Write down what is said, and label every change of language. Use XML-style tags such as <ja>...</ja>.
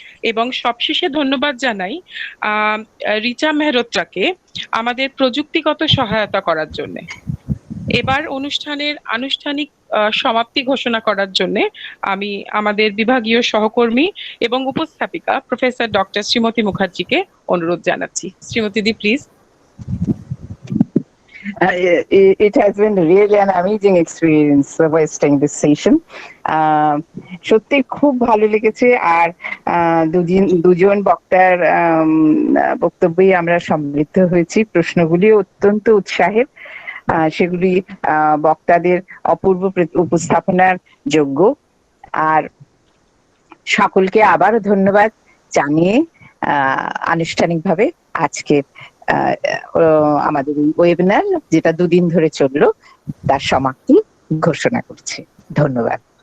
<bn>এবং সবশেষে ধন্যবাদ জানাই রিচা মেহরোত্রাকে আমাদের প্রযুক্তিগত সহায়তা করার জন্য। এবার অনুষ্ঠানের আনুষ্ঠানিক সমাপ্তি ঘোষণা করার জন্য আমি আমাদের বিভাগীয় সহকর্মী এবং উপস্থাপিকা প্রফেসর ডক্টর শ্রীমতী মুখার্জিকে অনুরোধ জানাচ্ছি। শ্রীমতী দি, please.</bn> <en>It has been really an amazing experience hosting this session.</en> <bn>সত্যি খুব ভালো লেগেছে। আর দুজন বক্তার বক্তব্যে আমরা সমৃদ্ধ হয়েছি। প্রশ্নগুলি অত্যন্ত উৎসাহের, সেগুলি বক্তাদের অপূর্ব উপস্থাপনার যোগ্য। আর সকলকে আবারও ধন্যবাদ জানিয়ে আনুষ্ঠানিকভাবে আজকে আমাদের এই ওয়েবিনার, যেটা দুদিন ধরে চললো, তার সমাপ্তি ঘোষণা করছি। ধন্যবাদ।</bn>